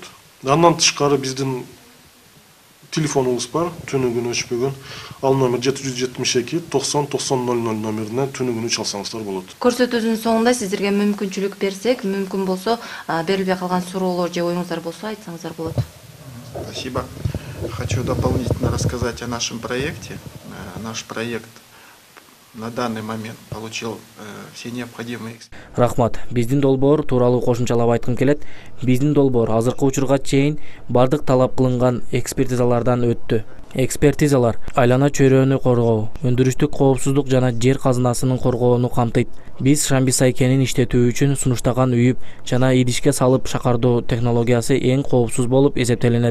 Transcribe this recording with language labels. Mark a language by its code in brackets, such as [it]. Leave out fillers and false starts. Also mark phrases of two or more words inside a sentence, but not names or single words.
[ky] Андан тышкары биздин телефонубуз бар, түнү күнү өчпөгөн. Ал номер 772 90 90 00 номерине түнү күнү чалсаңыздар болот. Көрсөтүүнүн соңунда сиздерге мүмкүнчүлүк берсек, мүмкүн болсо, берилбей калган суроолор же оюңуздар болсо айтсаңыздар болот. [ru] Спасибо. Хочу дополнительно рассказать о нашем проекте. Наш проект на данный момент получил все необходимые. [ky] Рахмат. Биздин долбоор тууралуу кошумчалап айткым келет. Биздин долбоор азыркы учурга чейин бардык талап кылынган экспертизалардан өттү. Экспертизалар айлана чөйрөнү коргоо, өндүрүштүк коопсуздук жана жер казынасынын коргоону камтыйт. Биз Шамбисай кенин иштетүү үчүн сунуштаган үйүп жана идишке салып шакардоо технологиясы эң коопсуз болуп эсептелинет.